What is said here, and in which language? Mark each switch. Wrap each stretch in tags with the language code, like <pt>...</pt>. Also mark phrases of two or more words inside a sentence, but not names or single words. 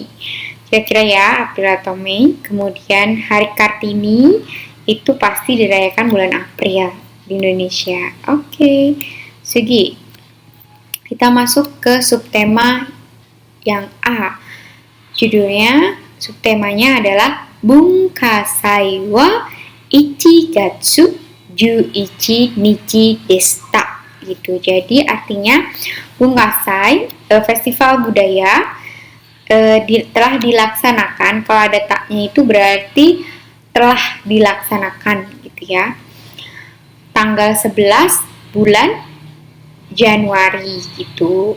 <id>Kira-kira ya April atau Mei. Kemudian Hari Kartini itu pasti dirayakan bulan April di Indonesia. Oke. Sugi. Kita masuk ke subtema yang A. Judulnya, subtemanya adalah</id> <ja>文化祭は1月11日でした</ja> <id>gitu. Jadi artinya Bunkasai, festival budaya telah dilaksanakan. Kalau ada taknya itu berarti telah dilaksanakan gitu ya. Tanggal 11 bulan Januari gitu.</id>